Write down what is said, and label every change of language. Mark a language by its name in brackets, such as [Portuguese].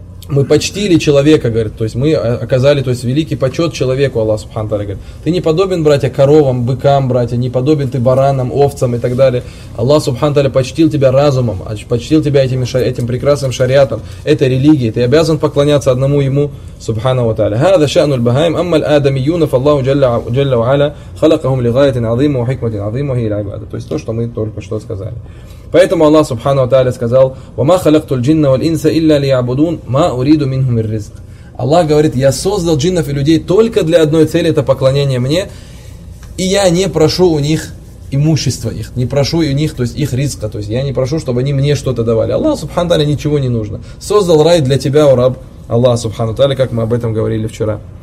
[Russian] Мы почтили человека, говорит, то есть, мы оказали, то есть, великий почет человеку, Аллах Субхану Тааля говорит. Ты не подобен, братья, коровам, быкам, братья, не подобен ты баранам, овцам и так далее. Аллах Субхану Тааля почтил тебя разумом, почтил тебя этим прекрасным шариатом, этой религией. Ты обязан поклоняться одному ему, Субхану ва Тааля. [Arabic] هذا شأن البهائم أما الآدميون فالله جل وعلا خلقهم لغاية عظيمة وحكمة عظيمة هي العبادة. [Russian] То есть, то, что мы только что сказали. Поэтому Аллах Субхану ва Тааля сказал: [Arabic] وَمَا خَلَقْتُ الْجِنَّ وَالْإِنسَ إِلَّا لِيَعْبُدُونَ مَا أُرِيدُ مِنْهُمْ الرِّزْقَ. [Russian] Аллах говорит: я создал джиннов и людей только для одной цели, это поклонение мне, и я не прошу у них имущество их, не прошу у них, то есть, их ризка, то есть, я не прошу, чтобы они мне что-то давали. Аллах Субхану ва Тааля ничего не нужно. Создал рай для тебя, о раб, Аллах Субхану ва Тааля, как мы об этом говорили вчера.